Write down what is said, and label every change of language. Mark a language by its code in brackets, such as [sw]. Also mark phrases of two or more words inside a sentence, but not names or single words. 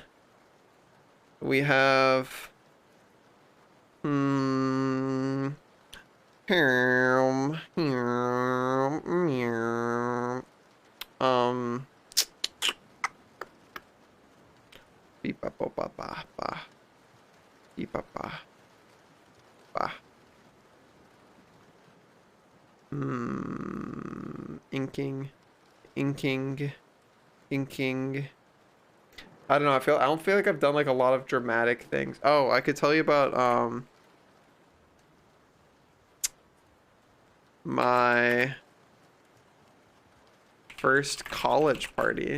[en] We have beep ba ba ba ba ba beep ba ba ba inking. I don't know, I don't feel like I've done like a lot of dramatic things. Oh, I could tell you about my first college party.